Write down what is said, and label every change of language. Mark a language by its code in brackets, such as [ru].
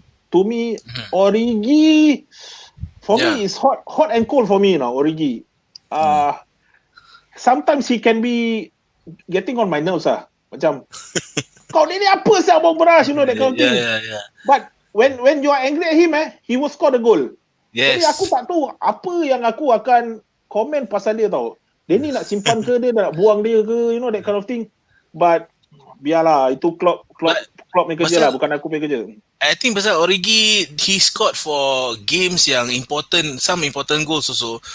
[en] To me, Origi, for me, is hot and cold for me now, Origi. Sometimes he can be getting on my nerves [ms] macam kau ni apa sih abang beras, [en] that kind of thing. Yeah. But when you are angry at him, he will score the goal. Yes. [ms] Jadi aku tak tahu apa yang aku akan komen pasal dia tau. Dia ni nak simpan ke, dia nak buang dia ke, [en] that kind of thing. [ms] But biarlah, itu Klopp punya kerja lah, bukan aku punya kerja. [en] I think pasal Origi, he scored for games yang important, some important goals also.